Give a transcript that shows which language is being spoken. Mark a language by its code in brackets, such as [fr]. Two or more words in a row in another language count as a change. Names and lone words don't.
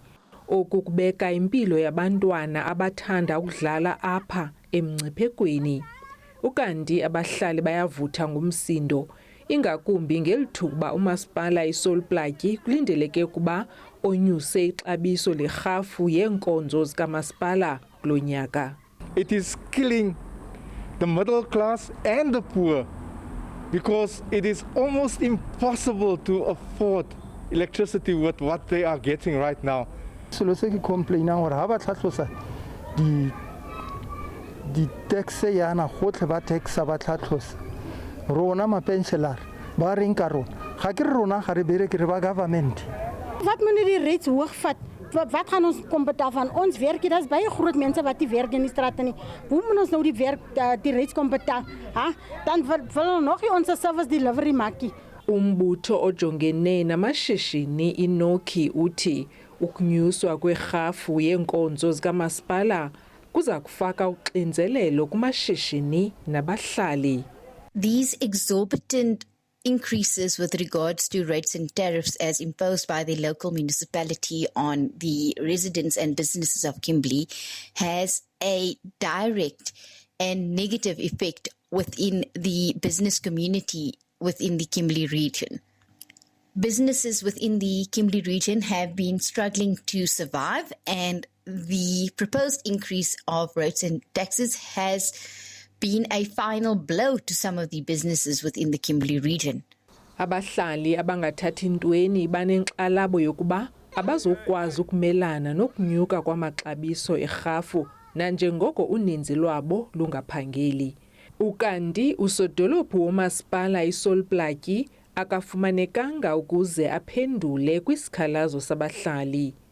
[xh] Oku kubeka impilo yabantwana abathanda ukudlala apha emngciphekweni. Ukanti abahlali bayavutha ngumsindo, ingakumbi ngelithuba umasipala iSol Plaatjie kulindeleke ukuba onyuse ixabiso lerhafu yeenkonzo zikamasipala kulo nyaka. [en] It is killing the middle class and the poor because it is almost impossible to afford electricity with what they are getting right now. [tn] Selo se ke complaina gore ha ba tlhatlosa di tax yana gotlhe ba taxa ba tlhatlosa rona mapensionary ba reng ka rona ga ke rona ga re bereke re ba government. [af] Wat moet die rates hoog vat? Wat gaan ons kom betaal van ons werk? Dit is baie groot mense wat die werk in die strate nie. Hoe moet ons nou die werk die rates kom betaal? Ha? Dan wil nog nie ons [en] service delivery [af] maak nie. [xh] Umbutho ojongene namashishini inoki uthi ukunyuswa kwerhafu yenkonzo zikamasipala kuza kufaka uxinzelelo kumashishini nabahlali. [en] These exorbitant increases with regards to rates and tariffs as imposed by the local municipality on the residents and businesses of Kimberley has a direct and negative effect within the business community within the Kimberley region. Businesses within the Kimberley region have been struggling to survive, and the proposed increase of rates and taxes has been a final blow to some of the businesses within the Kimberley region. [xh] Abahlali abangathathi ntweni banenkxalabo yokuba abazokwazi ukumelana nokunyuka kwamaxabiso erhafu nanjengoko uninzi lwabo lungaphangeli. Ukanti usodolophu womasipala iSol Plaatjie akafumanekanga ukuze aphendule kwisikhalazo sabahlali.